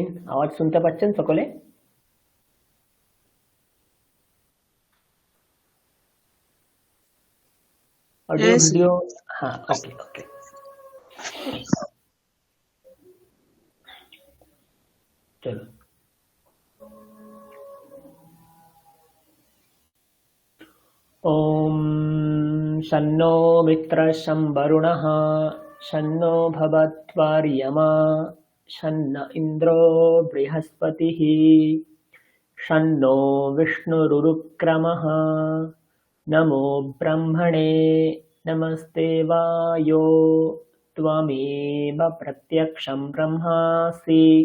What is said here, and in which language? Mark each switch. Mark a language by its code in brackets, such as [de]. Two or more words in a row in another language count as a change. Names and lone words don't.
[bn] আওয়াজ শুনতে পাচ্ছেন সকলে? অডিও [en] Yes. [bn] ভিডিও? হ্যাঁ, ওকে ওকে। চলুন। [sa] ॐ शन्नो मित्रः शं वरुणः शन्नो भवत्वार्यमा शन्न इन्द्रो बृहस्पतिः शन्नो विष्णुरुक्रमः नमो ब्रह्मणे नमस्ते वायो त्वमेव प्रत्यक्षं ब्रह्मासि